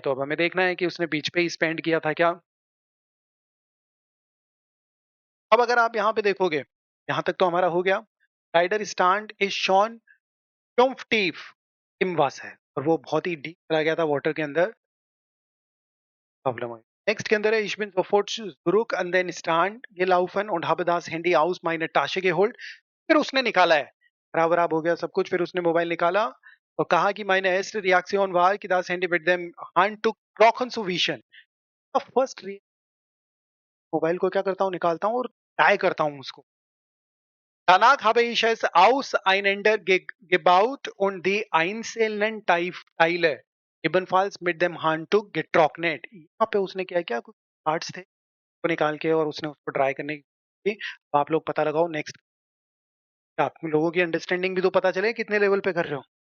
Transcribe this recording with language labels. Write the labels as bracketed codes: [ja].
[hi] तो अब हमें देखना है कि उसने बीच पे ही स्पेंड किया था क्या। अब अगर आप यहाँ पे देखोगे, यहाँ तक तो हमारा हो गया। राइडर स्टैंड इज शॉन टॉम्फटीफ इमवास है और वो बहुत ही डीप चला गया था वाटर के अंदर। प्रॉब्लम हुई। नेक्स्ट के अंदर है, [de] ich bin sofort zurück an den Strand gelaufen und habe das Handy aus meiner Tasche geholt। [hi] फिर उसने निकाला है, खराब हो गया सब कुछ, फिर उसने मोबाइल निकाला और कहा कि [de] meine erste Reaktion war [hi] कि [de] das Handy mit dem Handtuch trocken zu wischen। [hi] First mobile को क्या करता हूँ, निकालता हूँ और टाई करता हूँ उसको। [de] Danach habe ich es auseinandergebaut und die einzelnen Teile ebenfalls mit dem Handtuch getrocknet। [hi] यहाँ पे उसने क्या किया, कुछ पार्ट्स थे वो निकाल के और उसने उसको ड्राई करने की। अब आप लोग पता लगाओ नेक्स्ट, आप लोगों की अंडरस्टैंडिंग भी तो पता चले कितने लेवल पे कर रहे हो।